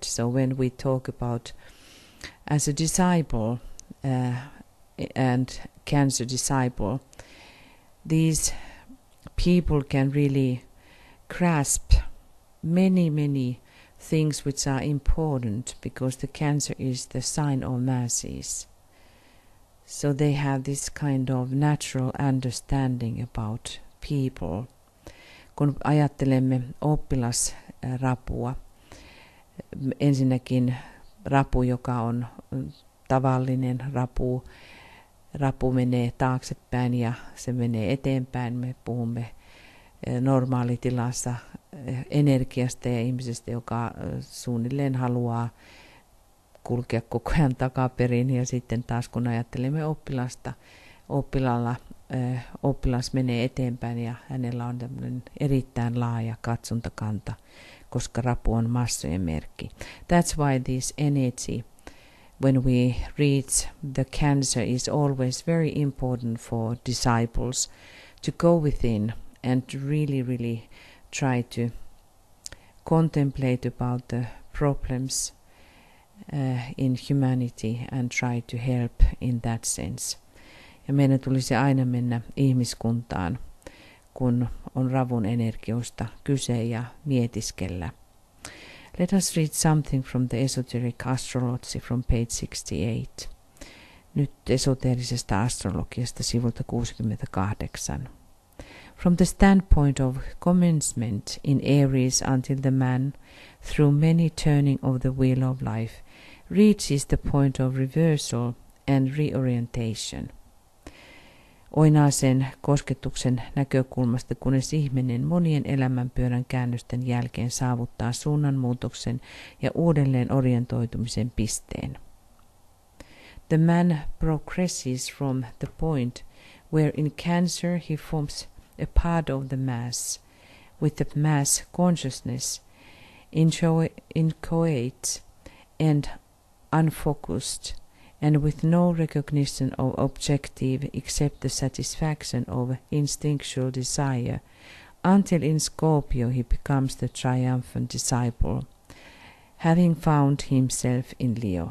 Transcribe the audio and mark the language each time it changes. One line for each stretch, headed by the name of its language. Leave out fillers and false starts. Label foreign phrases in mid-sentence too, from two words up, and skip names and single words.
English: So when we talk about as a disciple and cancer disciple, these people can really grasp many things which are important, because the cancer is the sign of masses. So they have this kind of natural understanding about people.
Finnish: Kun ajattelemme oppilasrapua, ensinnäkin rapu, joka on tavallinen rapu menee taaksepäin ja se menee eteenpäin. Me puhumme normaalitilassa energiasta ja ihmisestä, joka suunnilleen haluaa kulkea koko ajan takaperin, ja sitten taas kun ajattelemme oppilasta, oppilas menee eteenpäin ja hänellä on tämmöinen erittäin laaja katsontakanta, koska rapu on massojen merkki.
English: That's why this energy, when we reach the cancer, is always very important for disciples to go within and really try to contemplate about the problems in humanity and try to help in that sense.
Finnish: Ja meidän tulisi aina mennä ihmiskuntaan, kun on ravun energioista kyse, ja mietiskellä.
English: Let us read something from the esoteric astrology from page 68.
Finnish: Nyt esoteerisesta astrologiasta sivulta 68.
English: From the standpoint of commencement in Aries until the man, through many turning of the wheel of life, reaches the point of reversal and reorientation.
Finnish: Oinaisen kosketuksen näkökulmasta, kunnes ihminen monien elämänpyörän käännösten jälkeen saavuttaa suunnanmuutoksen ja uudelleen orientoitumisen pisteen.
English: The man progresses from the point where in Cancer he forms a part of the mass, with the mass consciousness, inchoate and unfocused, and with no recognition of objective except the satisfaction of instinctual desire, until in Scorpio he becomes the triumphant disciple, having found himself in Leo.